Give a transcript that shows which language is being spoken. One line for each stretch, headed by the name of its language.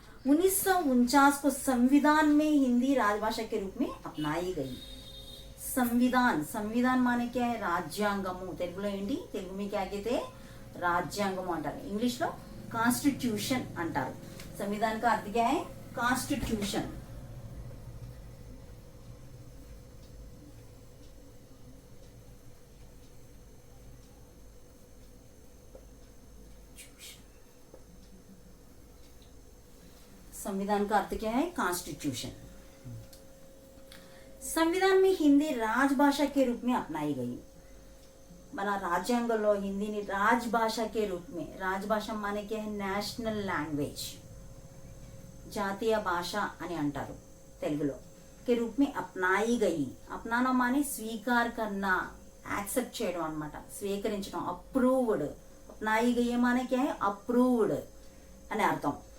Hindi: 1949 को संविधान में हिंदी राजभाषा के रूप में अपनाई गई. संविधान, संविधान माने क्या है?
Telugu: రాజ్యాంగము. తెలుగులో ఏంటి?
Hindi: తెలుగు में क्या कहते हैं?
Telugu: రాజ్యాంగం అంటారు, ఇంగ్లీష్లో కాన్స్టిట్యూషన్ అంటారు.
Hindi: संविधान का अर्थ क्या है? कॉन्स्टिट्यूशन. संविधान का अर्थ क्या है? कॉन्स्टिट्यूशन. संविधान में हिंदी राजभाषा के रूप में अपनाई गई.
Telugu: మన రాజ్యాంగంలో హిందీని రాజభాష
Hindi: के रूप में, రాజభాష माने क्या है?
Telugu: నేషనల్ లాంగ్వేజ్, జాతీయ భాష అని అంటారు తెలుగులో.
Hindi: के रूप में अपनाई गई. अपनाना माने स्वीकार करना,
Telugu: యాక్సెప్ట్ చేయడం అన్నమాట, స్వీకరించడం.
Hindi: అప్రూవ్డ్. अपनाई गई माने क्या है? అప్రూవ్డ్
Telugu: అని అర్థం.